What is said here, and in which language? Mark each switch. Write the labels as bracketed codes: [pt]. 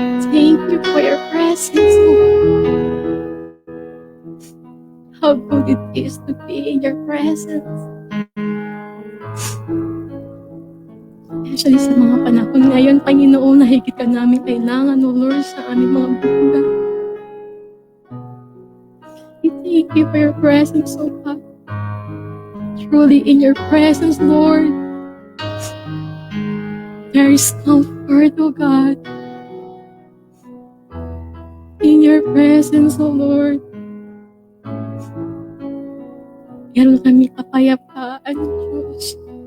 [en] Thank you for your presence, Lord. How good it is to be in your presence. [tl] Especially sa mga panahon ngayon, Panginoon, na higit ka namin kailangan, O Lord, sa aming mga buhay. [en] We thank you for your presence, O God. Truly in your presence, Lord, there is comfort, O God. In your presence, O Lord, [tl] meron kami kapayapaan, Diyos.